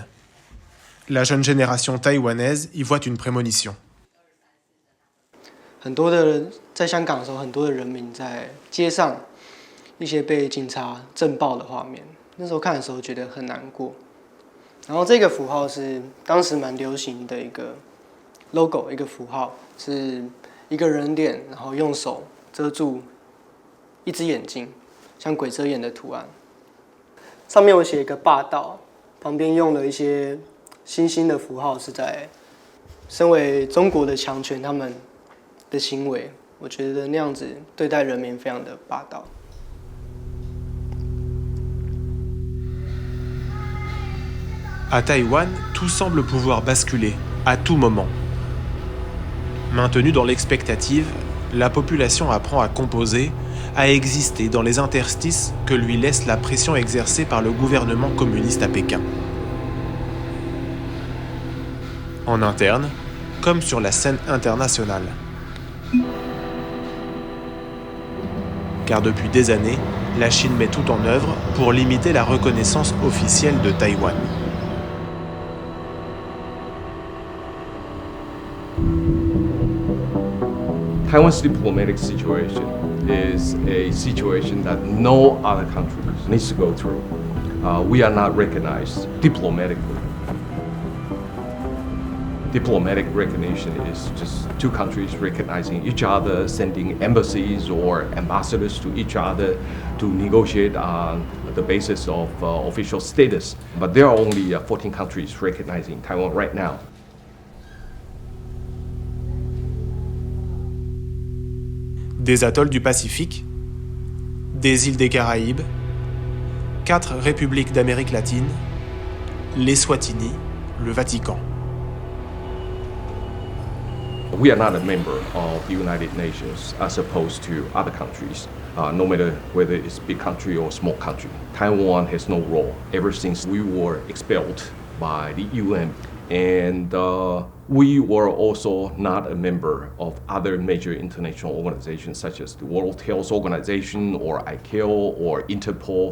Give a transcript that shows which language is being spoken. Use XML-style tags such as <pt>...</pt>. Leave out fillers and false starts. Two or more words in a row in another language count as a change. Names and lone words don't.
<fr>La jeune génération taïwanaise y voit une prémonition.</fr> <zh>很多的人在香港的时候，很多的人民在街上一些被警察震爆的画面，那时候看的时候觉得很难过。然后这个符号是当时蛮流行的一个 logo， 一个符号是一个人脸，然后用手遮住一只眼睛，像鬼遮眼的图案。上面我写一个霸道，旁边用了一些星星的符号，是在身为中国的强权他们的行为，我觉得那样子对待人民非常的霸道。</zh> <fr>À Taïwan, tout semble pouvoir basculer, à tout moment. Maintenue dans l'expectative, la population apprend à composer, à exister dans les interstices que lui laisse la pression exercée par le gouvernement communiste à Pékin. En interne, comme sur la scène internationale. Car depuis des années, la Chine met tout en œuvre pour limiter la reconnaissance officielle de Taïwan.</fr> <en>Taiwan's diplomatic situation is a situation that no other country needs to go through. We are not recognized diplomatically. Diplomatic recognition is just two countries recognizing each other, sending embassies or ambassadors to each other to negotiate on the basis of official status. But there are only 14 countries recognizing Taiwan right now.</en> <fr>Des atolls du Pacifique, des îles des Caraïbes, 4 républiques d'Amérique latine, l'Eswatini, le Vatican.</fr> <en>We are not a member of the United Nations as opposed to other countries, no matter whether it's a big country or a small country. Taiwan has no role ever since we were expelled by the UN. And we were also not a member of other major international organizations such as the World Health Organization or ICAO or Interpol.</en>